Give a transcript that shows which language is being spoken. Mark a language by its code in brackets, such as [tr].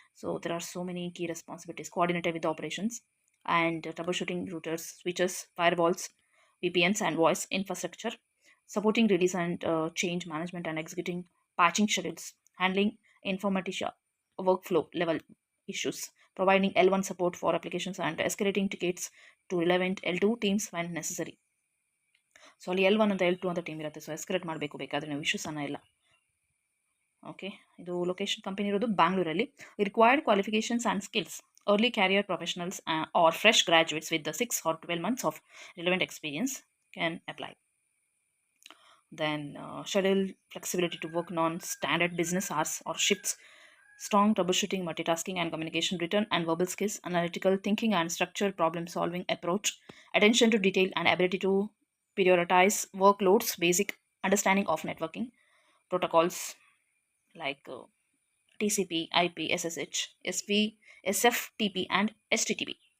[en] So there are so many key responsibilities. Coordinated with the operations and troubleshooting routers, switches, firewalls, VPNs and voice infrastructure, supporting release and change management and executing patching schedules, handling informatica workflow level issues, providing L1 support for applications and escalating tickets to relevant L2 teams when necessary. [kn] So ಅಲ್ಲಿ L1 ಅಂತ L2 ಅಂತ team ಇರುತ್ತೆ. So escalate ಮಾಡಬೇಕು ಬೇಕಾದರೆ ನೀವು ಇಶ್ಯೂಸನ್ನು ಎಲ್ಲ. Okay, ಇದು location company ಇರೋದು ಬ್ಯಾಂಗ್ಳೂರಲ್ಲಿ. [en] Required qualifications and skills: early career professionals or fresh graduates with the 6 or 12 months of relevant experience can apply. Then schedule flexibility to work non-standard business hours or shifts, strong troubleshooting, multitasking and communication, written and verbal skills, analytical thinking and structured problem solving approach, attention to detail and ability to prioritize workloads, basic understanding of networking protocols like TCP, IP, SSH, SV, SFTP, and STTP.